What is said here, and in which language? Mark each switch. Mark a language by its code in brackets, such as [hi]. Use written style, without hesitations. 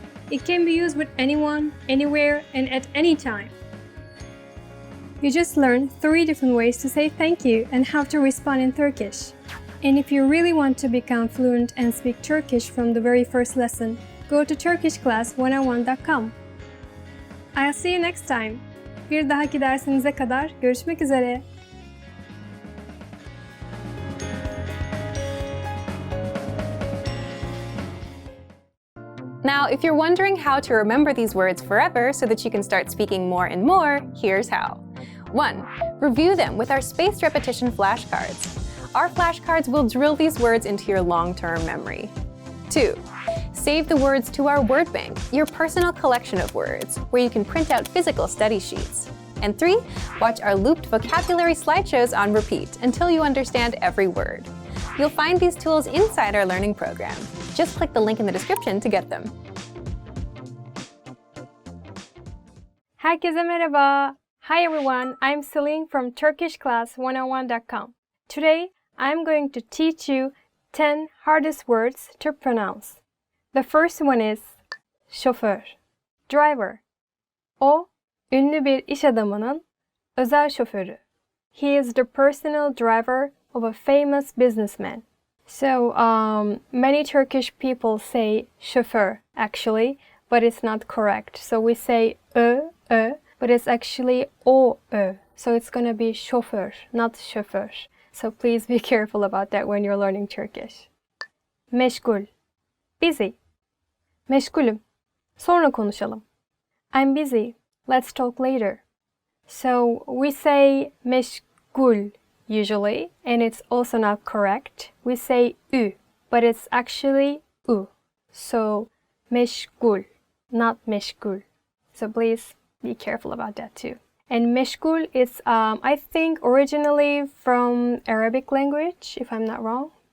[en] It can be used with anyone, anywhere, and at any time. You just learned 3 different ways to say thank you and how to respond in Turkish. And if you really want to become fluent and speak Turkish from the very first lesson, go to turkishclass101.com. I'll see you next time. [tr] Bir dahaki dersinize kadar görüşmek üzere. [en] Now, if you're wondering how to remember these words forever so that you can start speaking more and more, here's how. 1. Review them with our spaced repetition flashcards. Our flashcards will drill these words into your long-term memory. 2. Save the words to our word bank, your personal collection of words, where you can print out physical study sheets. And 3. Watch our looped vocabulary slideshows on repeat until you understand every word. You'll find these tools inside our learning program. Just click the link in the description to get them. [tr] Herkese merhaba. [en] Hi everyone, I'm Celine from turkishclass101.com. Today, I'm going to teach you 10 hardest words to pronounce. The first one is şoför, driver. [tr] O, ünlü bir iş adamının özel şoförü. [en] He is the personal driver of a famous businessman. So, many Turkish people say şoför, actually, but it's not correct. So we say but it's actually o-ö. So it's gonna be şoför, not şoför. So please be careful about that when you're learning Turkish. Meşgul, busy. [tr] Meşgulüm, sonra konuşalım. [en] I'm busy, let's talk later. So we say meşgul usually, and it's also not correct. We say ü, but it's actually u. So meşgul, not meşgul. So please be careful about that too. And meşgul is, I think, originally from Arabic language, if I'm not wrong.